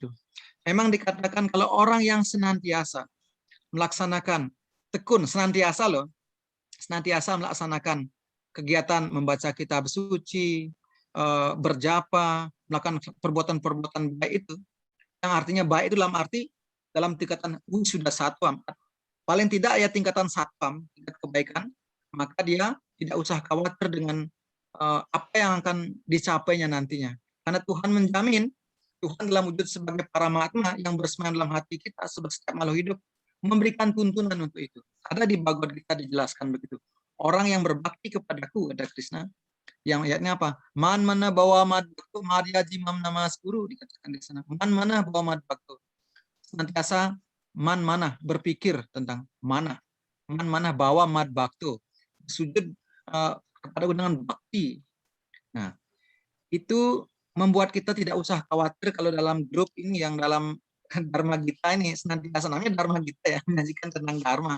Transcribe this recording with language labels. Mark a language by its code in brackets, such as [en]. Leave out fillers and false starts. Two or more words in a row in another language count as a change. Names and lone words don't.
[id] Memang dikatakan kalau orang yang senantiasa melaksanakan, tekun, senantiasa melaksanakan kegiatan membaca kitab suci, berjapa, melakukan perbuatan-perbuatan baik itu, yang artinya baik itu dalam tingkatan sudah satpam, paling tidak ya tingkatan satpam, tingkat kebaikan, maka dia tidak usah khawatir dengan apa yang akan dicapainya nantinya. Karena Tuhan menjamin, Tuhan dalam wujud sebagai Paramatma yang bersemayam dalam hati kita sebagai setiap makhluk hidup, memberikan tuntunan untuk itu. Ada di Bhagavad Gita dijelaskan begitu. Orang yang berbakti kepadaku, ada Krishna, yang ayatnya apa? [sa] Man mana bawa mad baktu madyaji mam namaskuru, [id] dikatakan di sana. [sa] Man mana bawa mad baktu. [id] Senantiasa [sa] man mana [id] berpikir tentang mana. [sa] Man mana bawa mad baktu. [id] Sujud kepada dengan bakti. Nah, itu membuat kita tidak usah khawatir kalau dalam grup ini yang dalam Dharma Gita ini senantiasa namanya Dharma Gita ya, menyajikan tentang Dharma.